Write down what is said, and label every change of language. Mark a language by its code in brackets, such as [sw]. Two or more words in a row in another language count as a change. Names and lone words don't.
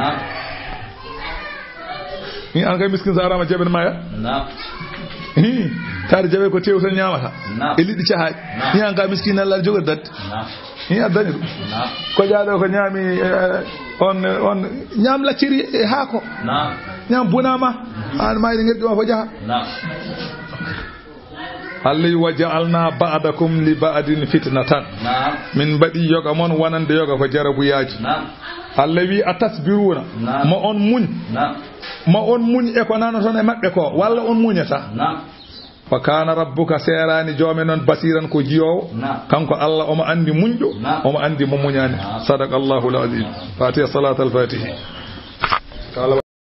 [ff] ni an kay miskin sa arama jaɓen maya taade jaɓe ko tew tan ñamata e liɗɗi cahaji ni an ka miskin Allah aɗa jogori dadde ni a dañi ɗum ko jaaɗo ko ñaami on ñaam lacciri e haako ñaam bunama an mayde ngerɗi ma fo jaaha [ar] الله وجعلنا بعضكم لبعض فتنة [ff] min baɗi yoga mon wonande yoga ko jarabuyaji Allah wi atasbiruna ma on muñ e ko nano ton e mabɓe ko walla on muñata [ar] وكان ربك [ff] serani joome noon basiran ko jiyowo kanko Allah omo andi muñƴo omo andi mo muñani [ar] صدق الله العظيم [ff] fatiha [ar] صلاة الفاتح